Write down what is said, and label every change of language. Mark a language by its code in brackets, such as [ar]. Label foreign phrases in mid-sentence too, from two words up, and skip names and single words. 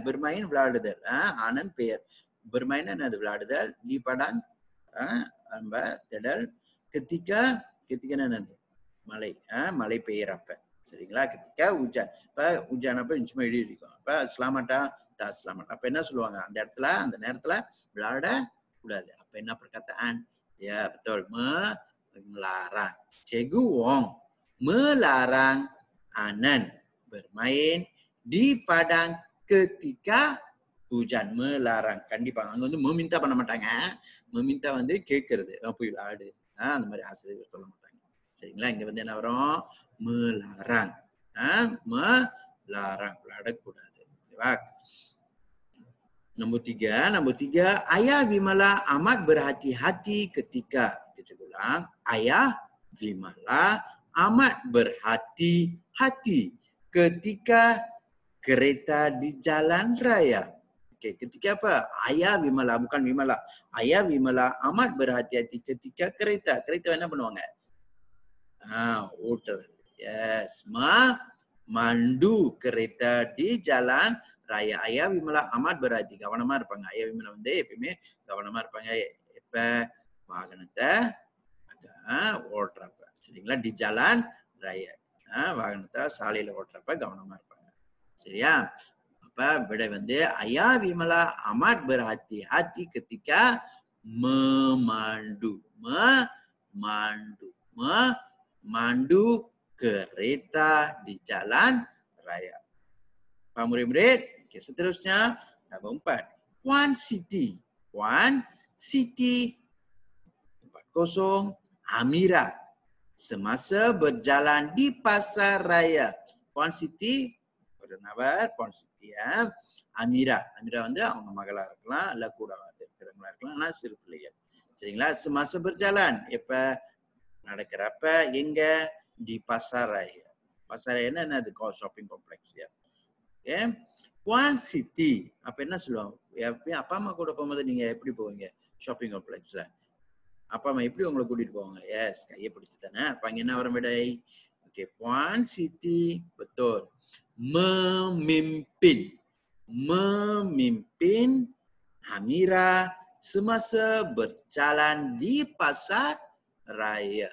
[ta] Bermain விளையாடுதல். Anan பெயர். Bermain அது விளையாடுதல். [ms] Di padang [ta] திடல். Ketika என்னது? மழை. மழை பெய்யறப்ப. சரிங்களா? [ms] ketika hujan. [ta] இப்ப hujan அப்ப சும்மா இடி இடிக்கும். அப்ப selamatா? [ms] tak selamat. [ta] அப்ப என்ன சொல்லுவாங்க? அந்த நேரத்துல விளையாட கூடாது. அப்ப என்ன perkataan? [ms] Ya, betul. Melarang. Cikgu Wong melarang Anan bermain di padang ketika hujan. Melarang. [ta] கண்டிப்பா. அங்க வந்து meminta பண்ண மாட்டாங்க. meminta வந்து கேட்கிறது. போய் விளையாடு. அந்த மாதிரி ஆசிரியர் சொல்ல மாட்டாங்க. சரிங்களா? இங்க வந்து என்ன வரும்? [ms] melarang. melarang. விளையாடக்கூடாது. Nombor 3, Ayah Vimala amat berhati-hati ketika, kita ulang, Ayah Vimala amat berhati-hati ketika kereta di jalan raya. Okay, ketika apa? Ayah Vimala, bukan Vimala. Ayah Vimala amat berhati-hati ketika kereta. [ta] Kereta என்ன பண்ணுவாங்க? ஓட்டுறது. [ms] Yes, mandu kereta di jalan raya. Ayah Vimala amat berhati, [ta] கவனமா இருப்பாங்க. ஐயா விமலா வந்து எப்பயுமே கவனமா இருப்பாங்க. எப்ப வாகனத்தை ஓட்டுறப்ப. சரிங்களா? [ms] di jalan raya. [ta] வாகனத்தை சாலையில ஓட்டுறப்ப கவனமா இருப்பாங்க. சரியா? அப்ப விடை வந்து [ms] ஐயா விமலா amat berhati-hati ketika memandu kereta di jalan raya. Paham murid-murid? Okay, seterusnya nombor 4. One City tempat kosong Amira semasa berjalan di pasar raya. [ta] One City நபர் Amira வந்து அவங்க மகளா இருக்கலாம், இல்ல கூட இருக்கிறவங்களா இருக்கலாம், ஆனா சிறு பிள்ளைகள். சரிங்களா? [ms] semasa berjalan [ta] எப்ப நடக்கிறப்ப எங்க? [ms] di pasar raya. pasar raya [ta] என்னது? [en] shopping complex ya. Okay. [ta] One City அப்ப என்ன சொல்லுவாங்க? அப்பா அம்மா கூட போகும்போது நீங்க எப்படி போவீங்க? [en] shopping complex [ta] அப்பா அம்மா எப்படி உங்களை கூட்டிட்டு போவாங்க? எஸ், கையை பிடிச்சு தானே. அப்ப அங்க என்ன வரும் விடை? ஓகே, [ms] One City betul. Memimpin Amira semasa berjalan di pasar raya.